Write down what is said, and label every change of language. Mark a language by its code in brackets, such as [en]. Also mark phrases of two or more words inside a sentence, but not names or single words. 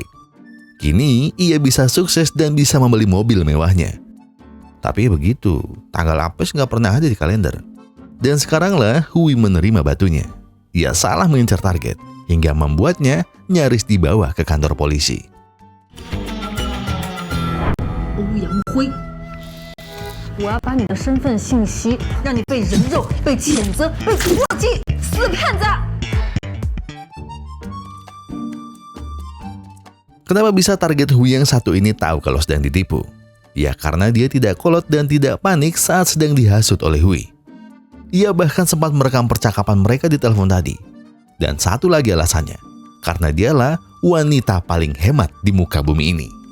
[id] Kini, ia bisa sukses dan bisa membeli mobil mewahnya. Tapi begitu, tanggal apes nggak pernah ada di kalender. Dan sekaranglah Hui menerima batunya. Ia salah mengincar target, hingga membuatnya nyaris dibawa ke kantor polisi. Yang Hui, [zh] 我要把你的身份信息让你被人肉、被谴责、被唾弃，死骗子！ [id] Kenapa bisa target Hui yang satu ini tahu kalau sedang ditipu? Ya karena dia tidak kolot dan tidak panik saat sedang dihasut oleh Hui. Ia bahkan sempat merekam percakapan mereka di telepon tadi. Dan satu lagi alasannya, karena dialah wanita paling hemat di muka bumi ini.